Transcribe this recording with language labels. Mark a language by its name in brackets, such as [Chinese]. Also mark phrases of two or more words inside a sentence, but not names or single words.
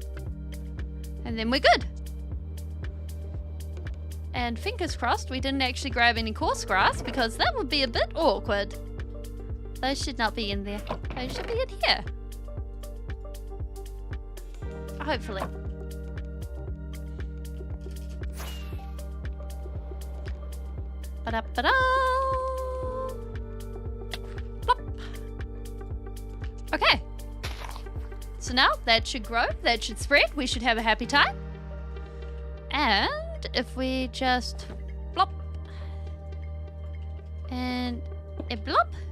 [English] And then we're good. And fingers crossed we didn't actually grab any coarse grass, because that would be a bit awkward. Those should not be in there. Those should be in here. Hopefully. Ba-da-ba-da! Plop. Okay. So now that should grow, that should spread, we should have a happy time. And if we just plop and a blop.